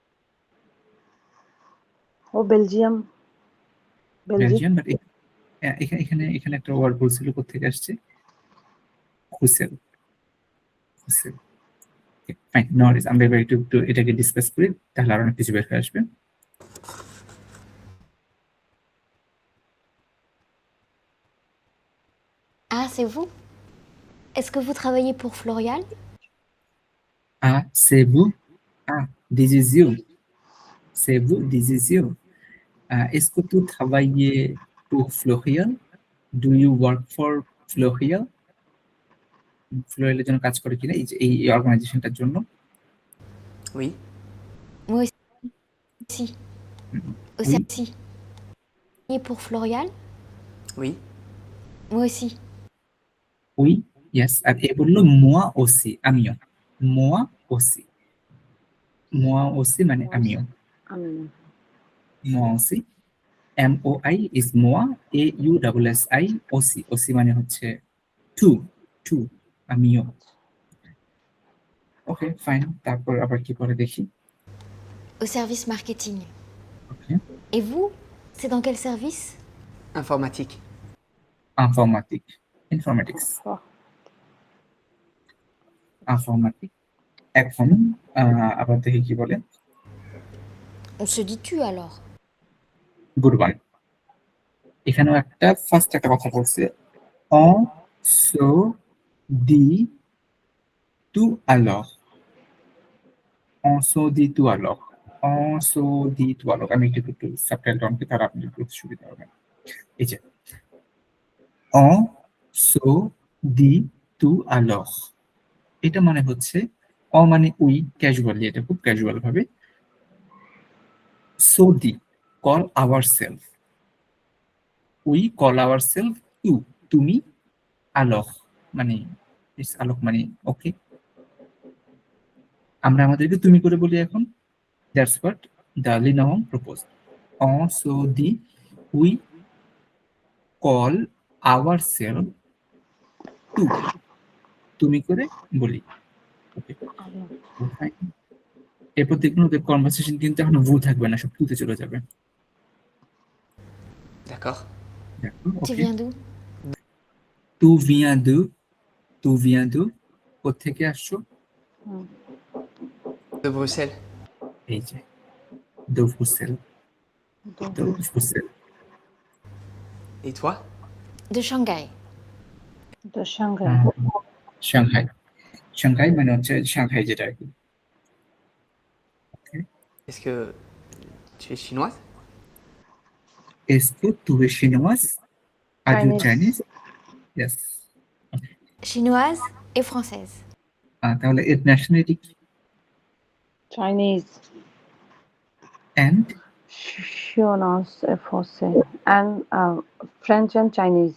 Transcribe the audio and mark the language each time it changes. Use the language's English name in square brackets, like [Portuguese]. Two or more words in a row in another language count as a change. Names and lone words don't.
[Bangla] ও বেলজিয়াম, বেলজিয়াম। বাট এখানে এখানে একটা ওয়ার্ড বলছিল কোথেকে আসছে, হুসেল। হুসেল। [English] fine, no worries, [Bangla] আমরা এবার একটু এটাকে ডিসকাস করি, তাহলে আরো অনেক কিছু বের হয়ে আসবে। [French] Ah, c'est vous? Est-ce que vous travaillez pour Florial? Ah, c'est vous? [English] Ah, this is you. [French] C'est vous, [English] this is you. [French] Est-ce que tu travailles pour Florial? [English] Do you work for Florial? [Bangla] ফ্লোরিয়ালের জন্য কাজ করে কিনা, এই অর্গানাইজেশনটার জন্য। [French] Oui. Moi aussi. [Bangla] হুম, [French] Aussi. oui, Aussi. Travaillez pour Florial? Oui. Moi aussi. oui, yes, [Bangla] আর এ বললো [French] moi aussi, [Bangla] আমিও। [French] moi aussi, moi aussi [Bangla] মানে আমিও। আমি [French] moi aussi, MOI is moi, AUSSI, [Bangla] OC, OC মানে হচ্ছে টু, টু, আমিও। [English] okay fine, [Bangla] তারপর আবার কি করে দেখি। [French] Au service marketing. [Bangla] ওকে, [French] Et vous? C'est dans quel service? Informatique. ইনফরমেটিক, ইনফরমেটিক্স, ইনফরমেটিক। [Bangla] এখন আবার দেখি কি বলে। [French] On se dit tu alors. [English] good one. [Bangla] এখানেও একটা ফার্স্ট একটা কথা বলছে, [French] on se dit tout alors, on se dit tout alors, on se dit tout alors। [Bangla] আমি একটু সাবটাইটেল অন করি, তাহলে আপনি বুঝতে সুবিধা হবে। এই যে [French] on se dit tout alors, [Bangla] এটা মানে হচ্ছে অ মানে উই, ক্যাজুয়ালি, এটা খুব ক্যাজুয়াল ভাবে। so দি, [English] call our self, we call our self [Bangla] টু, তুমি, আলোক মানে আলোক মানে ওকে, আমরা আমাদেরকে তুমি করে বলি এখন। [English] that's what the Linawang proposed. [French] on se dit [English] we call our self tu, [Bangla] তুমি করে বলি। ওকে, এরপর দেখুন ওদের কনভারসেশন কিন্তু এখন ভু থাকবে না, সব টুতে চলে যাবে। [French] D'accord. [Bangla] দেখো, [French] Tu [Bangla] ওকে, [French] viens d'où? tu viens d'où, tu viens d'où, [Bangla] কোত্থেকে আসছো? [French] De Bruxelles. [Bangla] এই যে [French] de Bruxelles, de Bruxelles. Et toi? De Shanghai. [Bangla] তো সাংঘাই। সাংহাই, সাংহাই মানে হচ্ছে সাংহাই যেটা আর কি। [French] Est-ce que tu es chinoise? Est-ce que tu es chinoise? [English] Are you Chinese? Yes. [French] Chinoise et française. [Bangla] তাহলে এর ন্যাশনালিটি কি? চাইনিজ, And [English] শিওনাস এফওসে and French and Chinese.